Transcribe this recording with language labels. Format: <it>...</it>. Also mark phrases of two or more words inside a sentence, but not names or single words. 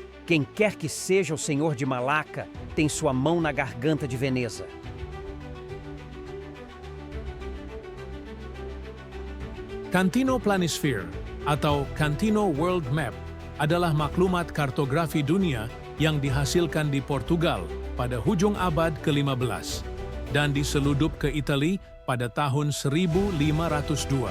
<pt>Quem quer que seja o senhor de Malacca tem sua mão na garganta de Veneza.</pt> <ms>Cantino Planisphere atau Cantino World Map adalah maklumat kartografi dunia yang dihasilkan di Portugal pada hujung abad ke-15 dan diseludup ke Italia pada tahun 1502.</ms>